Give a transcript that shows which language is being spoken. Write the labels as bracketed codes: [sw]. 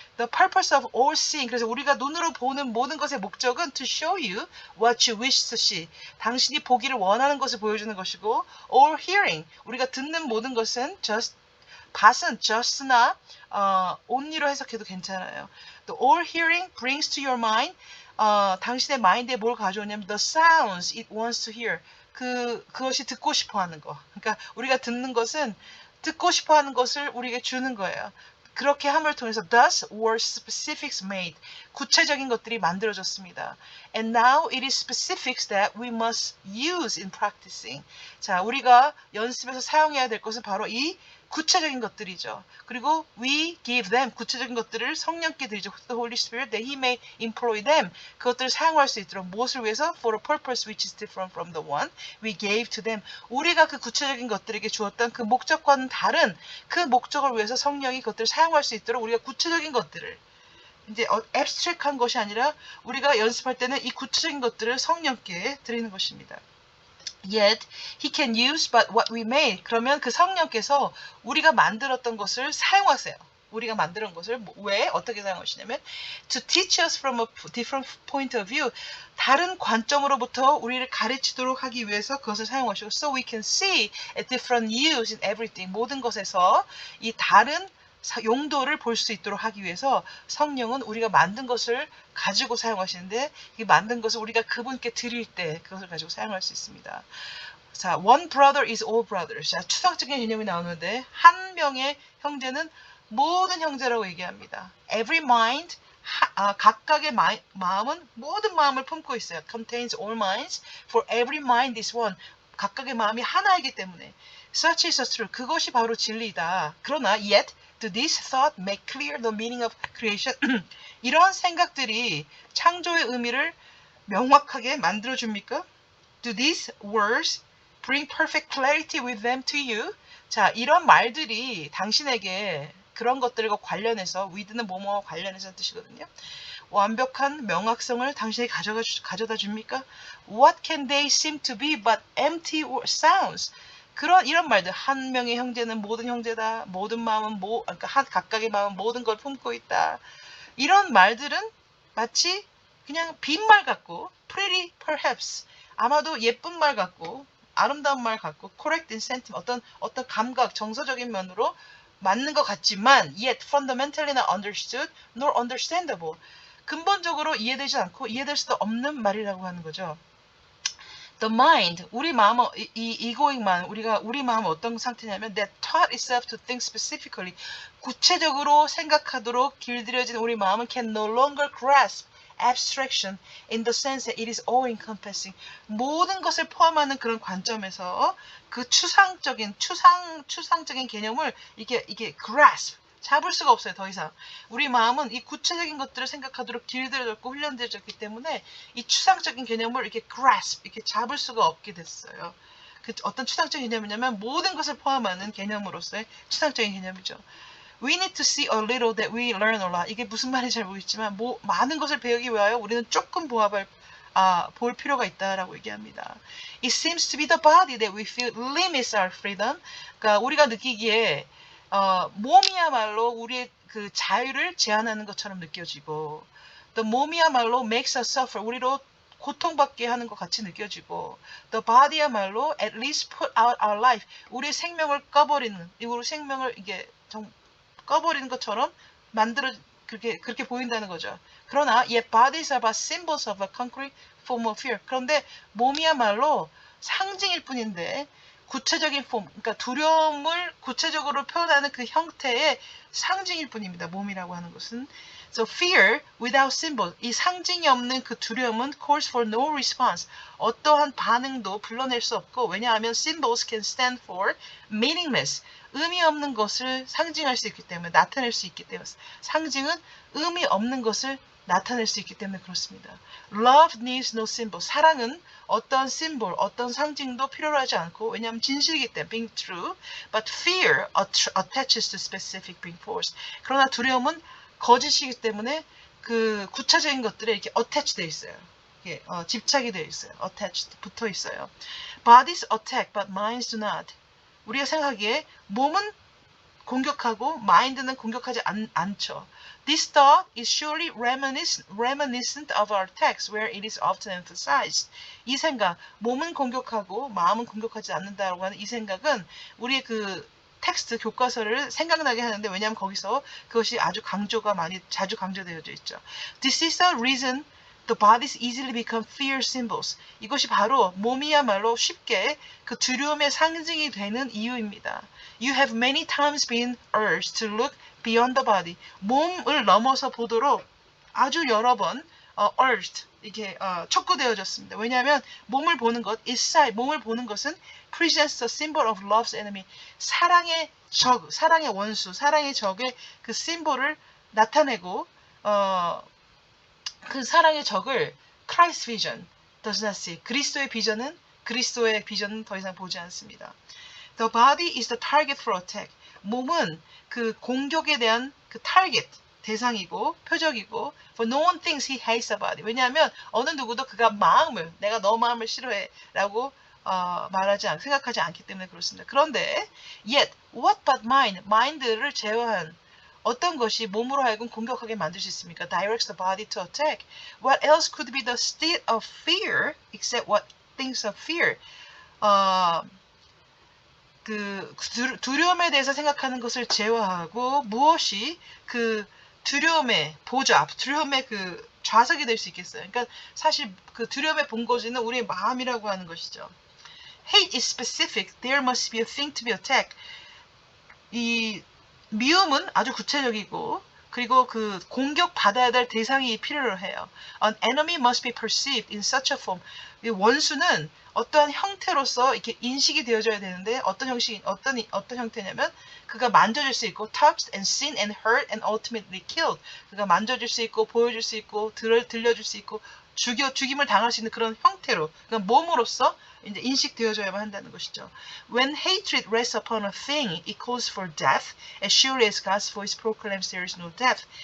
[en] The purpose of all seeing, [ko] 그래서 우리가 눈으로 보는 모든 것의 목적은 [en] to show you what you wish to see, [ko] 당신이 보기를 원하는 것을 보여주는 것이고, [en] all hearing, [ko] 우리가 듣는 모든 것은 봤은 just나 only로 해석해도 괜찮아요. [en] The all hearing brings to your mind, [ko] 당신의 마인드에 뭘 가져오냐면 [en] the sounds it wants to hear, [ko] 그것이 듣고 싶어 하는 거. 그러니까 우리가 듣는 것은 듣고 싶어 하는 것을 우리에게 주는 거예요. 그렇게 함을 통해서 [en] thus were specifics made, [ko] 구체적인 것들이 만들어졌습니다. [en] And now it is specifics that we must use in practicing. [ko] 자, 우리가 연습에서 사용해야 될 것은 바로 이 구체적인 것들이죠. 그리고 [en] we give them [ko] 구체적인 것들을 성령께 드리죠. [en] The Holy Spirit that He may employ them [ko] 그것들을 사용할 수 있도록 무엇을 위해서? [en] For a purpose which is different from the one we gave to them. [ko] 우리가 그 구체적인 것들에게 주었던 그 목적과는 다른 그 목적을 위해서 성령이 그것들을 사용할 수 있도록 우리가 구체적인 것들을 이제 abstract한 것이 아니라 우리가 연습할 때는 이 구체적인 것들을 성령께 드리는 것입니다. [en] Yet he can use but what we made. [ko] 그러면 그 성령께서 우리가 만들었던 것을 사용하세요. 우리가 만든 것을 왜 어떻게 사용하시냐면 [en] to teach us from a different point of view. [ko] 다른 관점으로부터 우리를 가르치도록 하기 위해서 그것을 사용하시고 [en] so we can see a different use in everything. [ko] 모든 것에서 이 다른 용도를 볼 수 있도록 하기 위해서 성령은 우리가 만든 것을 가지고 사용하시는데 이 만든 것을 우리가 그분께 드릴 때 그것을 가지고 사용할 수 있습니다. [en] 자, one brother is all brothers. [ko] 자, 추상적인 개념이 나오는데 한 명의 형제는 모든 형제라고 얘기합니다. [en] Every mind, [ko] 각각의 마음은 모든 마음을 품고 있어요. [en] Contains all minds, for every mind is one. [ko] 각각의 마음이 하나이기 때문에 [en] Such is the truth. [ko] 그것이 바로 진리다. [en] 그러나 yet do this thought make clear the meaning of creation? [ko] 이러한 생각들이 창조의 의미를 명확하게 만들어줍니까? [en] Do these words bring perfect clarity with them to you? [ko] 자, 이런 말들이 당신에게 그런 것들과 관련해서 with는 뭐뭐와 관련해서 뜻이거든요. 완벽한 명확성을 당신에게 가져다 줍니까? [en] What can they seem to be but empty sounds? [ko] 이런 말들 한 명의 형제는 모든 형제다. 모든 마음은 그러니까 각각의 마음은 모든 걸 품고 있다. 이런 말들은 마치 그냥 빈말 같고 [en] pretty perhaps [ko] 아마도 예쁜 말 같고 아름다운 말 같고 [en] correct in sentiment [ko] 어떤 감각 정서적인 면으로 맞는 것 같지만 [en] yet fundamentally not understood nor understandable [ko] 근본적으로 이해되지 않고 이해될 수도 없는 말이라고 하는 거죠. [en] The mind, [ko] 우리 마음, 이고잉만, 우리 마음은 어떤 상태냐면 [en] that taught itself to think specifically. [ko] 구체적으로 생각하도록 길들여진 우리 마음은 [en] can no longer grasp abstraction in the sense that it is all-encompassing. [ko] 모든 것을 포함하는 그런 관점에서 그 추상적인 개념을 이게 grasp, 잡을 수가 없어요. 더 이상. 우리 마음은 이 구체적인 것들을 생각하도록 길들여졌고 훈련되어졌기 때문에 이 추상적인 개념을 이렇게 grasp, 이렇게 잡을 수가 없게 됐어요. 그 어떤 추상적인 개념이냐면 모든 것을 포함하는 개념으로서의 추상적인 개념이죠. [en] We need to see a little that we learn a lot. [ko] 이게 무슨 말인지 잘 모르겠지만 많은 것을 배우기 위하여 우리는 조금 볼 필요가 있다라고 얘기합니다. [en] It seems to be the body that we feel limits our freedom. [ko] 그러니까 우리가 느끼기에 몸이야말로 우리의 그 자유를 제한하는 것처럼 느껴지고 the 몸이야말로 [en] makes us suffer [ko] 우리로 고통받게 하는 것 같이 느껴지고 the body야말로 [en] at least put out our life [ko] 우리의 생명을 꺼버리는 우리 생명을 이게 꺼버리는 것처럼 그렇게 보인다는 거죠. [en] 그러나 yet bodies are but symbols of a concrete form of fear. [ko] 그런데 몸이야말로 상징일 뿐인데 구체적인 그러니까 두려움을 구체적으로 표현하는 그 형태의 상징일 뿐입니다. 몸이라고 하는 것은. [en] So fear without symbol, [ko] 이 상징이 없는 그 두려움은 [en] calls for no response. [ko] 어떠한 반응도 불러낼 수 없고 왜냐하면 [en] symbols can stand for meaningless. [ko] 의미 없는 것을 상징할 수 있기 때문에 나타낼 수 있기 때문에 상징은 의미 없는 것을 나타낼 수 있기 때문에 그렇습니다. [en] Love needs no symbol. [ko] 사랑은 어떤 심볼, 어떤 상징도 필요로 하지 않고 왜냐하면 진실이기 때문에 [en] being true. But fear attaches to specific being false. [ko] 그러나 두려움은 거짓이기 때문에 그 구체적인 것들에 이렇게 attach 되어 있어요. 이렇게 집착이 되어 있어요. attached 붙어 있어요. [en] Bodies attack, but minds do not. [ko] 우리가 생각하기에 몸은 공격하고 마인드는 공격하지 않죠. [en] This thought is surely reminiscent of our text where it is often emphasized. [ko] 이 생각, 몸은 공격하고 마음은 공격하지 않는다라고 하는 이 생각은 우리의 그 텍스트 교과서를 생각나게 하는데 왜냐하면 거기서 그것이 자주 강조되어져 있죠. [en] This is the reason the bodies easily become fear symbols. [ko] 이것이 바로 몸이야말로 쉽게 그 두려움의 상징이 되는 이유입니다. [en] You have many times been urged to look beyond the body. [ko] 몸을 넘어서 보도록 아주 여러 번 urged 이게 촉구되어졌습니다. 왜냐하면 몸을 보는 것, inside 몸을 보는 것은 [en] presents the symbol of love's enemy. [ko] 사랑의 적, 사랑의 원수, 사랑의 적의 그 심볼을 나타내고 그 사랑의 적을 [en] Christ vision does not see. [ko] 그리스도의 비전은 더 이상 보지 않습니다. [en] The body is the target for attack. [ko] 몸은 그 공격에 대한 그 target 대상이고 표적이고 [en] for no one thinks he hates a body. [ko] 왜냐하면 어느 누구도 그가 마음을 내가 너 마음을 싫어해라고 생각하지 않기 때문에 그렇습니다. 그런데 [en] yet what but [ko] mind를 제어한 어떤 것이 몸으로 하여금 공격하게 만들 수 있습니까? [en] Directs the body to attack. What else could be the state of fear except what thinks of fear? [ko] 그 두려움에 대해서 생각하는 것을 제어하고 무엇이 그 두려움의 보좌, 두려움의 그 좌석이 될 수 있겠어요. 그러니까 사실 그 두려움의 본거지는 우리의 마음이라고 하는 것이죠. [en] Hate is specific. There must be a thing to be attacked. [ko] 이 미움은 아주 구체적이고 그리고 그 공격받아야 될 대상이 필요로 해요. [en] An enemy must be perceived in such a form. [ko] 이 원수는 어떠한 형태로서 이렇게 인식이 되어져야 되는데 어떤 형태냐면 그가 만져질 수 있고 [en] touched and seen and heard and ultimately killed. [ko] 그가 만져질 수 있고 보여줄 수 있고 들려줄 수 있고 죽임을 당할 수 있는 그런 형태로 그러니까 몸으로서 이제 인식되어져야만 한다는 것이죠. [en] When hatred rests upon a thing, it calls for death, as surely as God's voice proclaims there is no death.